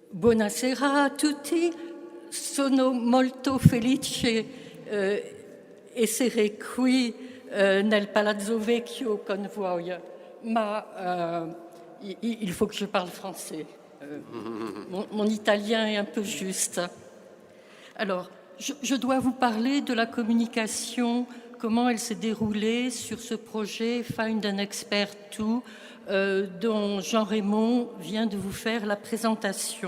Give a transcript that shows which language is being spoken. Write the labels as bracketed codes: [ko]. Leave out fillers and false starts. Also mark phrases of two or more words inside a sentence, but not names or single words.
[it] Buonasera a tutti, sono molto felice essere qui nel Palazzo Vecchio con voi, ma [fr] il faut que je parle français. Mon italien est un peu juste. Alors, je dois vous parler de la communication, comment elle s'est déroulée sur ce projet Find an Expert 2, dont Jean-Raymond vient de vous faire la présentation.